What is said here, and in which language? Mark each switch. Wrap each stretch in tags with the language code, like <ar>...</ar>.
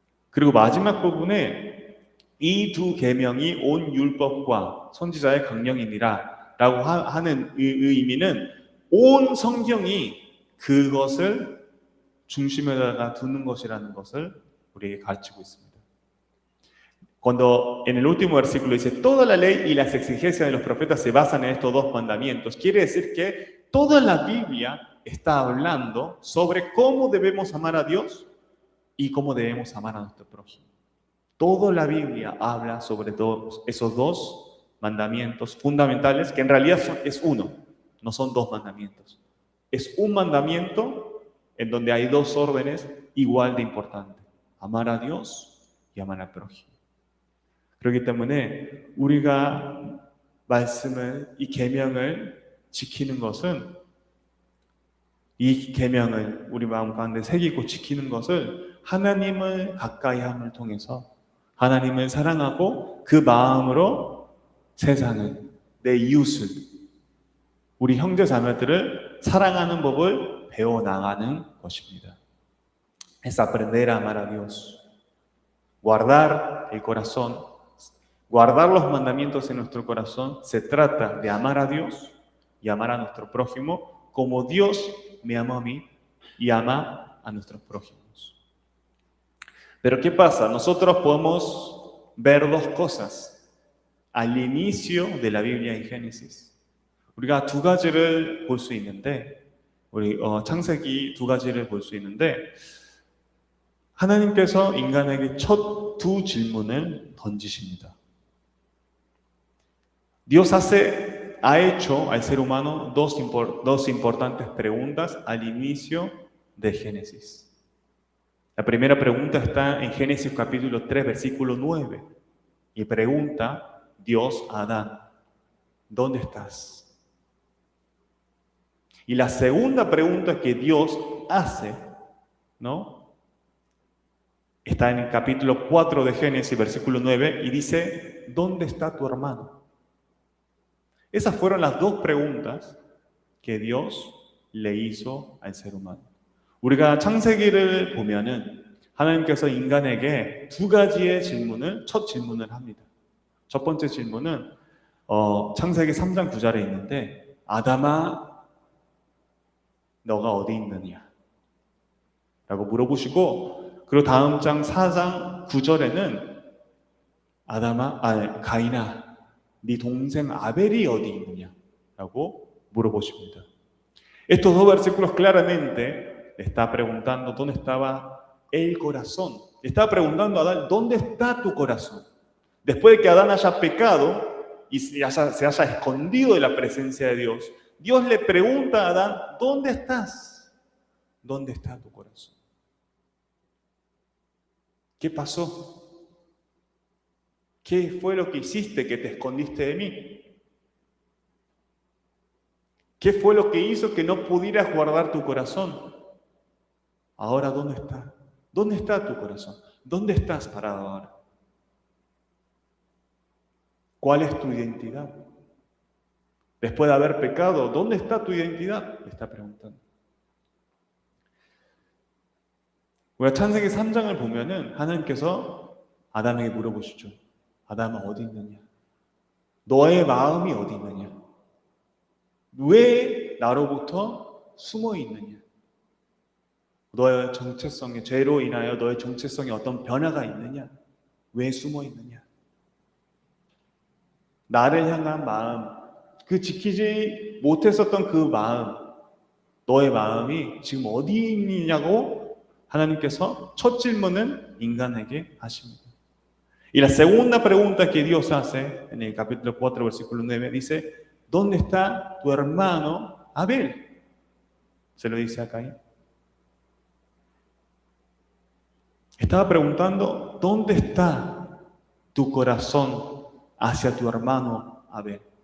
<ko>그리고 마지막 부분에 이 두 계명이 온 율법과 선지자의 강령이니라라고 하는 의미는 온 성경이 그것을 중심에다가 두는 것이라는 것을 우리에게 가르치고 있습니다.</ko> <es>Cuando en el último versículo dice toda la ley y las exigencias de los profetas se basan en estos dos mandamientos, quiere decir que toda la Biblia está hablando sobre cómo debemos amar a Dios y cómo debemos amar a nuestro prójimo. Toda la Biblia habla sobre todos esos dos mandamientos fundamentales, que en realidad es uno, no son dos mandamientos. Es un mandamiento en donde hay dos órdenes igual de importantes, amar a Dios y amar al prójimo.</es> <ko>그렇기 때문에 우리가 말씀을, 이 계명을 지키는 것은, 이 계명을 우리 마음 가운데 새기고 지키는 것을 하나님을 가까이 함을 통해서, 하나님을 사랑하고 그 마음으로 세상을, 내 이웃을, 우리 형제 자매들을 사랑하는 법을 배워나가는 것입니다.</ko> <es>Es aprender a amar a Dios, guardar el corazón, guardar los mandamientos en nuestro corazón. Se trata de amar a Dios y amar a nuestro prójimo como Dios me amó a mí y ama a nuestros prójimos. Pero ¿qué pasa? Nosotros podemos ver dos cosas al inicio de la Biblia en Génesis.</es> <ko>우리가 두 가지를 볼 수 있는데, 우리 창세기 두 가지를 볼 수 있는데, 하나님께서 인간에게 첫 두 질문을 던지십니다.</ko> <es>Dios ha hecho al ser humano dos importantes preguntas al inicio de Génesis. La primera pregunta está en Génesis capítulo 3, versículo 9. Y pregunta Dios a Adán, ¿dónde estás? Y la segunda pregunta que Dios hace, ¿no?, está en el capítulo 4 de Génesis, versículo 9, y dice, ¿dónde está tu hermano? Esas fueron las dos preguntas que Dios le hizo al ser humano.</es> <ko>우리가 창세기를 보면은 하나님께서 인간에게 두 가지의 첫 질문을 합니다. 첫 번째 질문은 창세기 3장 9절에 있는데, 아담아, 너가 어디 있느냐? 라고 물어보시고, 그리고 다음 장 4장 9절에는 가인아, 네 동생 아벨이 어디 있느냐? 라고 물어보십니다.</ko> <es>Estos dos versículos claramente le está preguntando dónde estaba el corazón. Le está preguntando a Adán, ¿dónde está tu corazón? Después de que Adán haya pecado y se haya escondido de la presencia de Dios, Dios le pregunta a Adán, ¿dónde estás? ¿Dónde está tu corazón? ¿Qué pasó? ¿Qué fue lo que hiciste que te escondiste de mí? ¿Qué fue lo que hizo que no pudieras guardar tu corazón? Ahora, ¿dónde está? ¿Dónde está tu corazón? ¿Dónde estás parado ahora? ¿Cuál es tu identidad? Después de haber pecado, ¿dónde está tu identidad? Le está preguntando.</es> <ko>우리가 창세기 3장을 보면은 하나님께서 아담에게 물어보시죠. 아담아, 어디 있느냐? 너의 마음이 어디 있느냐? 왜 나로부터 숨어 있느냐? 너의 정체성에, 죄로 인하여 너의 정체성에 어떤 변화가 있느냐? 왜 숨어 있느냐? 나를 향한 마음, 그 지키지 못했었던 그 마음, 너의 마음이 지금 어디 있느냐고 하나님께서 첫 질문은 인간에게 하십니다.</ko> <es>Y la segunda pregunta que Dios hace en el capítulo 4, versículo 9, dice, ¿dónde está tu hermano Abel? Se lo dice a Caín. Estaba preguntando, ¿dónde está tu corazón hacia tu hermano Abel?</es>